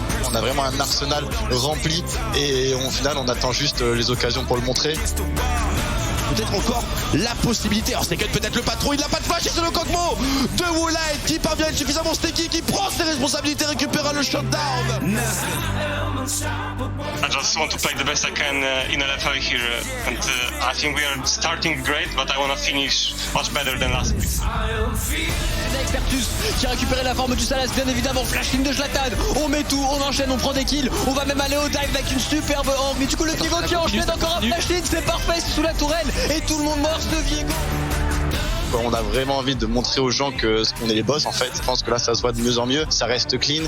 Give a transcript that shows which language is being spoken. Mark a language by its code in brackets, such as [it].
[fr] On a vraiment un arsenal rempli et au final on attend juste les occasions pour le montrer. Peut-être encore la possibilité, alors c'est peut-être le patron, il n'a pas de flash et c'est le Kog'Maw de Woolite qui parvient à être suffisamment sticky, qui prend ses responsabilités, récupérera le shutdown. [en] I just want to play the best I can in LFL here, and I think we are starting great, but I want to finish much better than last week. [fr] Avec Vertus qui a récupéré la forme du Salas, bien évidemment. Flashing de Zlatan, on met tout, on enchaîne, on prend des kills, on va même aller au dive avec une superbe angle. Mais du coup, le Viego qui enchaîne encore un flashing, c'est parfait, c'est sous la tourelle et tout le monde morse de Viego. On a vraiment envie de montrer aux gens qu'on est les boss en fait. Je pense que là ça se voit de mieux en mieux. Ça reste clean.